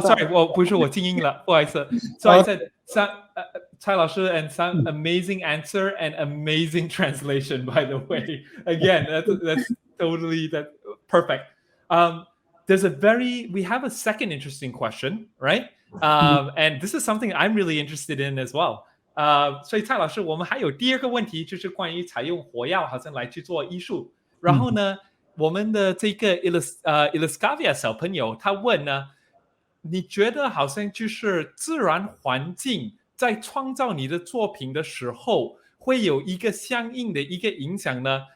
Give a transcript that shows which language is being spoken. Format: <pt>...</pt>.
<zh>Sorry， 不是我静音了，不好意思。</zh> <en>So I said, Cai 老师 and some amazing answer and amazing translation, by the way. Again, that's totally perfect. We have a second interesting question, right? And this is something I'm really interested in as well.</en> <zh>所以蔡老师，我们还有第二个问题，就是关于采用火药好像来去做艺术。然后呢，我们的这个 Iliscavia 小朋友他问呢，你觉得好像就是自然环境在创造你的作品的时候会有一个相应的一个影响呢？</zh>